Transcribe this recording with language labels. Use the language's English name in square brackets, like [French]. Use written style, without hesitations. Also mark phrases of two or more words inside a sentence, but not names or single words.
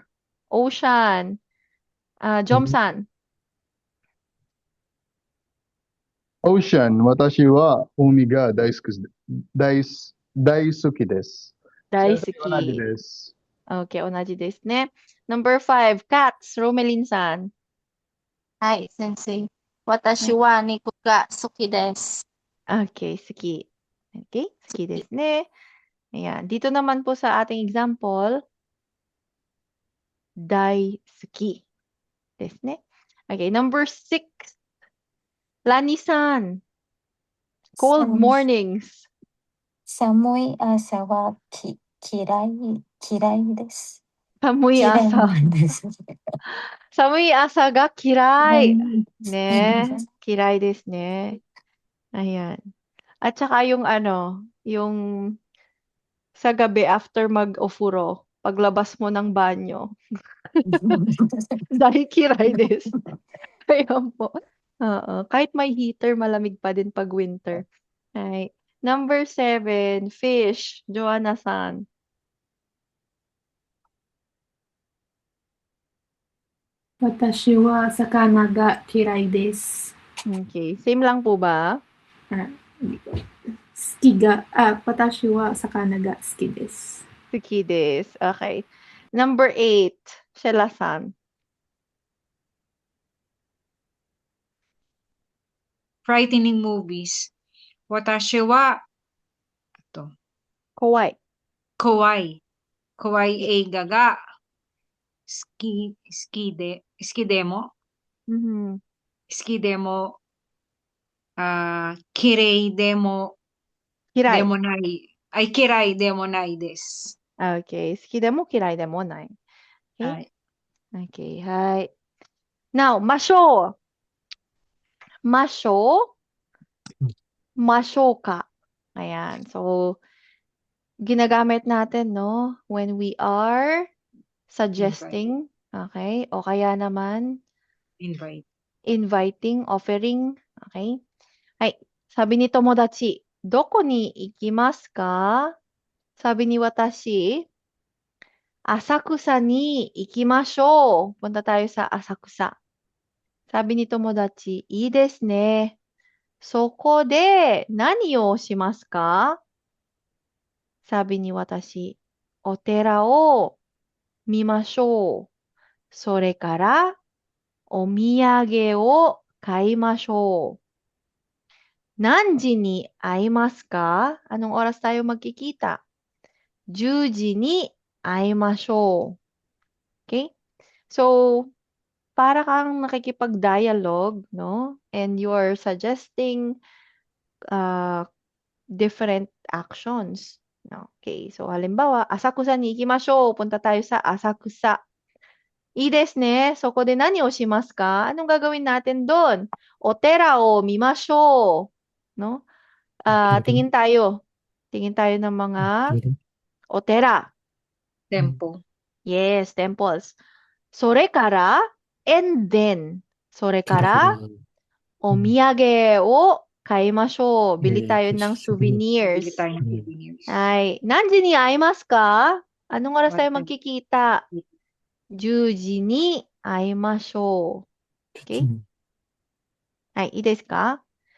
[English] Ocean. Jomsan. Ocean, [Japanese] 私は海が大好きです。大好きです。同じ Daisuki. です。 [English] Okay, [Japanese] 同じですね。 [English] Number 5. Cats. Romelin-san. [Japanese] はい、先生。私は肉が好きです。 Okay, suki. Okay, 好きですね. [Filipino] Ayan. Dito naman po sa ating example, [Japanese] 大好きですね. [English] Okay, number 6. Lani-san. Cold mornings. [Japanese] 寒い朝は嫌いです。 Samuy 嫌い asa. なんです。寒い朝が嫌い。ね, ね。嫌いですね. [Filipino] Ayan. At saka yung yung sa gabi after mag-ofuro, paglabas mo ng banyo. Dahil [Japanese] 嫌いです. [Filipino] Ayan po. Oo. Kahit may heater, malamig pa din pag winter. [English] Right. Number 7, fish. Joanna-san. [Japanese] 私は魚が嫌いです。 [Filipino] Okay. Same lang po ba? [Japanese] 私は魚が好きです。好きです. [English] Okay. Number 8, Sheila-san. Frightening movies. [Japanese] 私は Kawaii. 可愛い映画が好きでも Mhm. 好きでも嫌いでも Kirai. でもない. Ay, 嫌いでもないです. Okay. 好きでも、嫌いでもない. Okay. Ay. [English] Okay. Hi. Now, masho. [Japanese] ましょう。ましょうか. [Filipino] Ayan. So, ginagamit natin, no? [English] When we are suggesting. Okay. [Filipino] O kaya naman, inviting, offering. Okay. Ay, sabi ni Tomodachi, [Japanese] どこに行きますか? [Filipino] Sabi ni Watashi, [Japanese] 浅草に行きましょう. [Filipino] Punta tayo sa Asakusa. Sabi ni Tomodachi, [Japanese] いいですね. そこで何をしますか? [Filipino] Sabi ni Watashi, [Japanese] お寺を見ましょう. それからお土産を買いましょう. 何時に会いますか? [Filipino] Anong oras tayo magkikita? [Japanese] 10時に会いましょう. [Filipino] Okay? So, para kang nakikipag-dialogue, no? [English] And you are suggesting different actions. [Filipino] No? Okay. So, halimbawa, [Japanese] 浅草に行きましょう. [Filipino] Punta tayo sa Asakusa. [Japanese] いいですね. そこで何をしますか? [Filipino] Anong gagawin natin doon? [Japanese] お寺を見ましょう. [Filipino] No? Tingin tayo. Tingin tayo ng mga otera. [English] Temple. Yes, temples. [Japanese] それから, [English] and then. [Japanese] それから、お土産を買いましょう. [Filipino] Bili tayo ng souvenirs. Bili tayo ng souvenirs. [Japanese] Ay, 何時に会いますか? [Filipino] Anong oras tayo magkikita? [Japanese] 10時に会いましょう. Okay? Ay, いいですか?